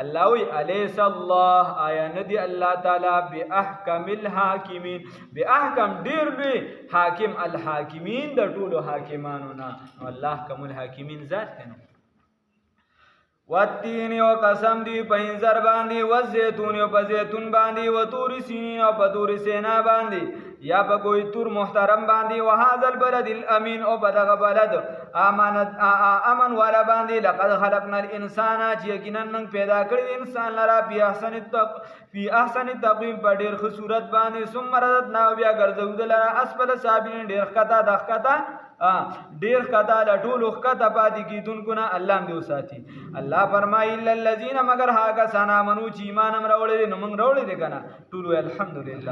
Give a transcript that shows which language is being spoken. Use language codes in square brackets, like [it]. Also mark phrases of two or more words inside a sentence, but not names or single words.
[ps] الله وی [ar] الیس الله [ps] آیا ندی الله تعالی [ar] باحکم الحاکمین [ps] باحکم ډیر لوی حاکم الحاکمین د ټولو حاکمانو نه الله کوم الحاکمین ذات دی. والتین او قسم دی په انځر باندې والزیتون او په زیتون باندې [ar] و تور سینین [ps] او په تور سینا باندې یا په کوئی تور محترم باندې [ar] وهذا البلد الامین [ps] او په دغه بلد امن والا باندې [ar] لقد خلقنا الانسان [ps] چې یقینا موږ پیدا کړی انسان لرا په [ar] احسن تقویم [ps] په ډیر ښه صورت باندې [ar] ثم رددنا [ps] بیا ګرځو دلرا [ar] اسفل سابلین [ps] ډیر ښکته د ښکته ډیر ښکته د ټولو ښکته پاتې کېدونکو نه الله دې وساتي. الله فرمایي [ar] الا الذین [ps] مگر هغه کسان آمنو چې ایمان هم راوړی نو موږ راوړی دی که نه ټول الحمدلله.